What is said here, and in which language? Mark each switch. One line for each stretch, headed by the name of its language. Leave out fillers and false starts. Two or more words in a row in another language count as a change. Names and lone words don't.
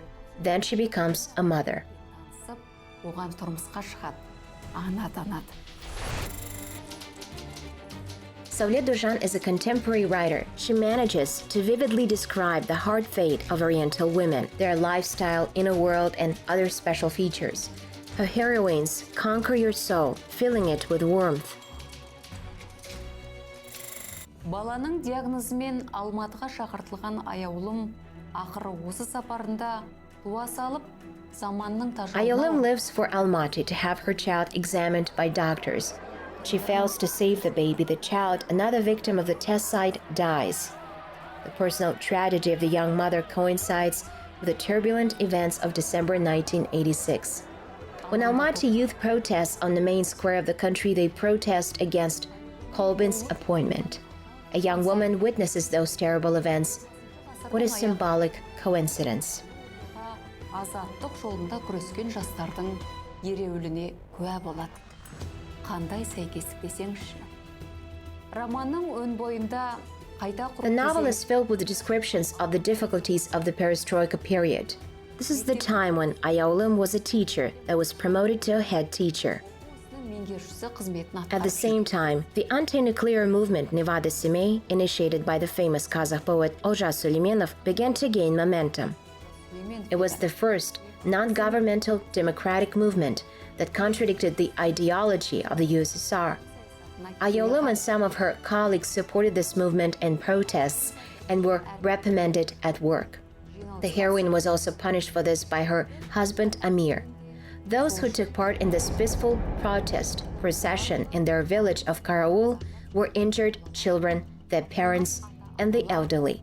English: Then she becomes a mother. Saule Doszhan is a contemporary writer. She manages to vividly describe the hard fate of Oriental women, their lifestyle, inner world, and other special features. Her heroines conquer your soul, filling it with warmth.
Kazakh: Баланың диагнозымен Алматыға шақыртылған Аяулым ақыры осы сапарында туа салып, заманның тажалына...
English: Аяулым lives for Almaty to have her child examined by doctors. She fails to save the baby. The child, another victim of the test site, dies. The personal tragedy of the young mother coincides with the turbulent events of December 1986. When Almaty youth protests on the main square of the country, they protest against Kolbin's appointment. a young woman witnesses those terrible events. What a symbolic coincidence.
Kazakh: Азаттық жолында күрескен жастардың ереуіліне куә болады. Қандай сәйкестік десеңізші. Романның өн бойында қайта құру
English: The novel is filled with descriptions of the difficulties of the perestroika period. This is the time when Ayolum was a teacher that was promoted to a head teacher.
Kazakh: меңгерушісі қызметін
English: At the
Kazakh: атқарып
English: same time, the anti-nuclear movement Nevada Semey, initiated by the famous Kazakh poet Olja Süleymanov, began to gain momentum. It was the first non-governmental democratic movement that contradicted the ideology of the USSR. Ayolum and some of her colleagues supported this movement in protests and were reprimanded at work. The heroine was also punished for this by her husband Amir. Those who took part in this peaceful protest procession in their village of Karaul were injured children, their parents, and the elderly.